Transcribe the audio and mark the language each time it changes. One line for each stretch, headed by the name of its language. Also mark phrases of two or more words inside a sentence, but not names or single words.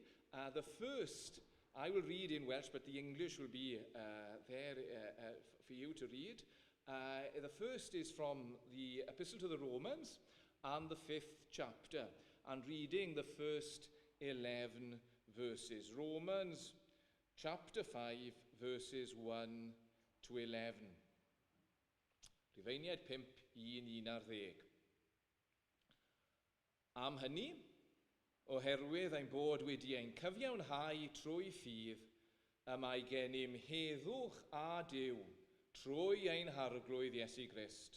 English: The first, I will read in Welsh, but the English will be there for you to read. The first is from the Epistle to the Romans and the 5th chapter, and reading the first 11 verses. Romans chapter 5, verses 1 to 11.
Welsh: Rhufeiniaid 5:1-10. Am hynny, oherwydd ein bod wedi ein cyfiawnhau trwy ffydd, y mae gennym heddwch a Duw trwy ein harglwydd Iesu Grist.